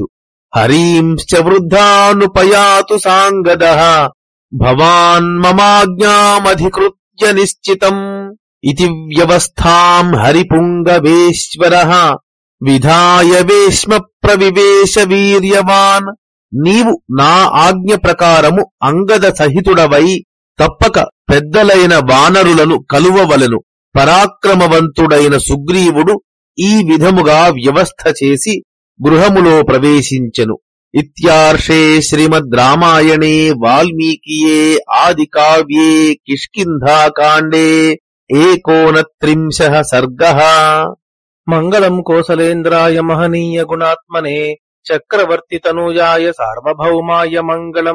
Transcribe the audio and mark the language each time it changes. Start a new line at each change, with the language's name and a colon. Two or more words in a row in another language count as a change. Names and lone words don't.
Sanskrit: హరీంశ్చ వృద్ధానుపయాతు సాంగదః భవాన్ మమాజ్ఞామధికృత్య నిశ్చితం ఇతి వ్యవస్థాం హరిపుంగవేశ్వరః విధాయ వేష్మ ప్రవివేశ వీర్యవాన్.
Telugu: నీవు నా ఆజ్ఞ ప్రకారము అంగద సహితుడవై తప్పక పెద్దలైన వానరులను కలువవలెను. పరాక్రమవంతుడైన సుగ్రీవుడు ఈ విధముగా వ్యవస్థ చేసి గృహములో ప్రవేశించెను.
Sanskrit: इत्यार्षे श्रीमद् रामायणे वाल्मीकिये आदिकाव्ये किष्किन्धाकाण्डे 29 सर्गः। मंगलम् कोसलेन्द्राय महनीय गुणात्मने चक्रवर्ति तनूजाय सार्वभौमाय मंगलम्।